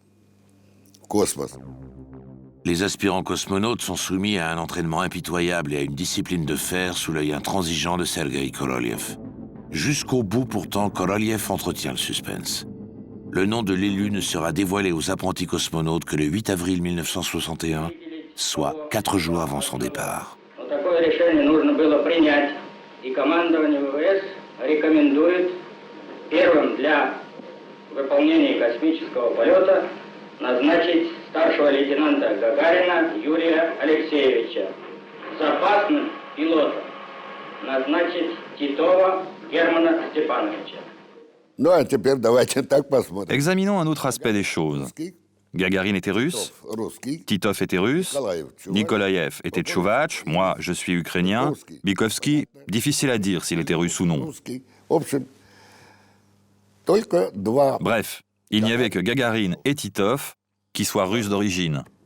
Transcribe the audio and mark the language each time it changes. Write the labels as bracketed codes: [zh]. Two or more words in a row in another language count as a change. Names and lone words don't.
[fr] Les aspirants cosmonautes sont soumis à un entraînement impitoyable et à une discipline de fer sous l'œil intransigeant de Sergueï Korolev. Jusqu'au bout, pourtant, Korolev entretient le suspense. Le nom de l'élu ne sera dévoilé aux apprentis cosmonautes que le 8 avril 1961, soit 4 jours avant son départ. [ru] Такое решение нужно было принять, и командование ВВС рекомендует первым для выполнения космического полета назначить старшего лейтенанта Гагарина Юрия Алексеевича, запасным пилотом назначить Титова Германа Степановича. [fr] Examinons un autre aspect des choses. Gagarine était russe, Titov était russe, Nikolaïev était tchovatch, moi je suis ukrainien, Bykovski, difficile à dire s'il était russe ou non. Bref, il n'y avait que Gagarine et Titov qui soient russes d'origine.